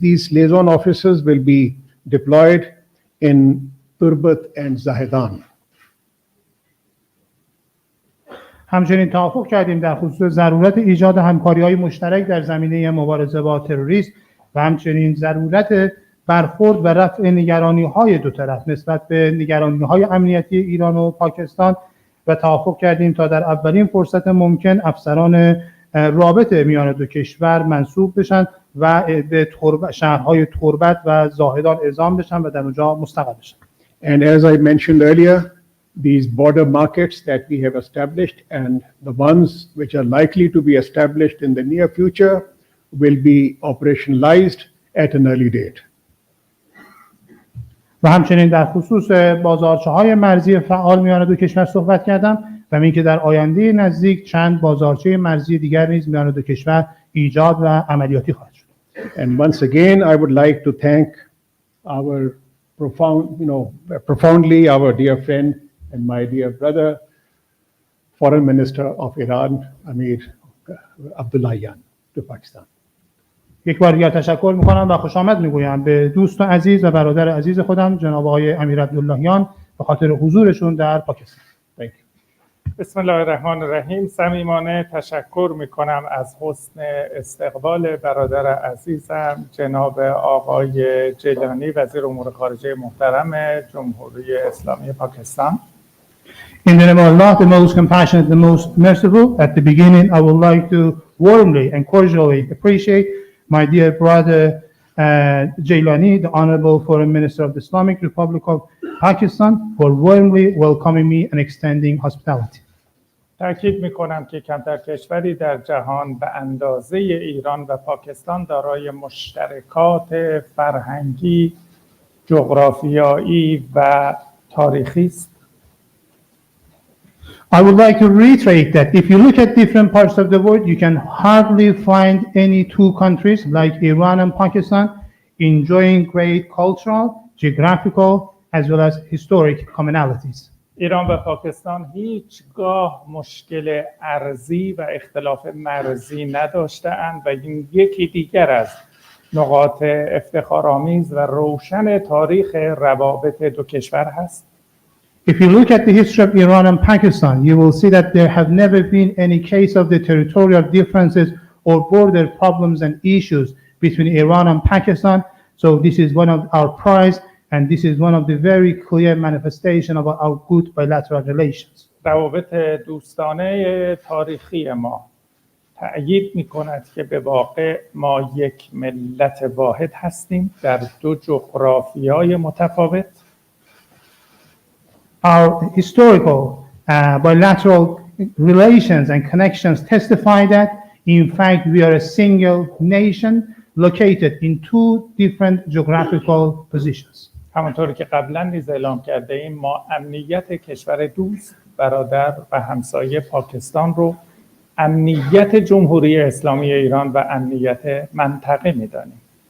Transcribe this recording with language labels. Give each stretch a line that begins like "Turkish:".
English: These liaison officers will be deployed in Turbat and Zahedan.
Persian: همچنین توافق کردیم در خصوص ضرورت ایجاد همکاری‌های مشترک در زمینه مبارزه با تروریسم و همچنین ضرورت برخورد و رفع نگرانی‌های دو طرف نسبت به نگرانی‌های امنیتی ایران و پاکستان و توافق کردیم تا در اولین فرصت ممکن افسران رابط میان دو کشور منسوب بشن و به شهرهای تربت و زاهدان اعزام بشن و در اونجا مستقر بشن.
English: And as I mentioned earlier, these border markets that we have established and the ones which are likely to be established in the near future will be operationalized at an early date.
Persian: و همچنین در خصوص بازارچه‌های مرزی فعال میان دو کشور صحبت کردم و اینکه در آینده نزدیک چند بازارچه مرزی دیگر نیز میان دو کشور ایجاد و عملیاتی خواهد شد.
English: And once again, I would like to thank our profoundly our dear friend and my dear brother, Foreign Minister of Iran, Amir Abdullahian, to Pakistan.
Persian: یک بار دیگر تشکر میکنم و خوش آمد میگویم به دوست و عزیز و برادر عزیز خودم جناب آقای امیر عبداللهیان به خاطر حضورشون در پاکستان.
English: Thank you.
Arabic: بسم الله الرحمن الرحیم.
Persian: صمیمانه تشکر میکنم از حسن استقبال برادر عزیزم جناب آقای جیلانی وزیر امور خارجه محترم جمهوری اسلامی پاکستان.
English: In the name of Allah, the most compassionate, the most merciful, at the beginning I would like to warmly and cordially appreciate my dear brother Jailani, the Honorable Foreign Minister of the Islamic Republic of Pakistan, for warmly welcoming me and extending hospitality.
Persian: تأکید میکنم که کمتر کشوری در جهان به اندازه ایران و پاکستان دارای مشترکات فرهنگی، جغرافیایی و تاریخی است.
English: I would like to reiterate that if you look at different parts of the world, you can hardly find any two countries like Iran and Pakistan enjoying great cultural, geographical, as well as historic commonalities.
Persian: ایران و پاکستان هیچگاه مشکل ارضی و اختلاف مرزی نداشته‌اند و این یکی دیگر از نقاط افتخارآمیز و روشن تاریخ روابط دو کشور هست.
English: If you look at the history of Iran and Pakistan, you will see that there have never been any case of the territorial differences or border problems and issues between Iran and Pakistan. So this is one of our prides, and this is one of the very clear manifestation of our good bilateral relations.
Persian: روابط دوستانه تاریخی ما تأیید می‌کند که به واقع ما یک ملت واحد هستیم در دو جغرافیای متفاوت.
English: Our historical bilateral relations and connections testify that, in fact, we are a single nation located in two different geographical positions.
Persian: همانطور که قبلا نیز اعلام کرده ایم ما امنیت کشور دوست، برادر و همسایه پاکستان رو امنیت جمهوری اسلامی ایران و امنیت منطقه می‌دانیم.